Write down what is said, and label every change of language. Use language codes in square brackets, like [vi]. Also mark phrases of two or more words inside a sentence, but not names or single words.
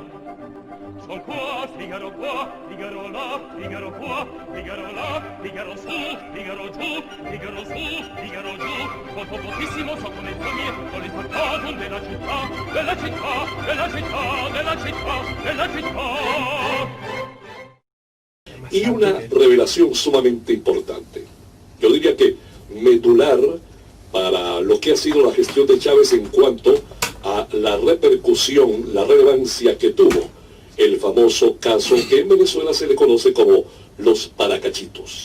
[it] Son qua, Figaro qua, Figaro là, Figaro qua, Figaro là, Figaro su, Figaro giù, Figaro su, Figaro giù. Con pochissimo sotto le foglie, con il fantasma della città, della città, della città, della città, della città. [es] Y una revelación sumamente importante, yo diría que medular para lo que ha sido la gestión de Chávez en cuanto a la repercusión, la relevancia que tuvo el famoso caso que en Venezuela se le conoce como los paracachitos.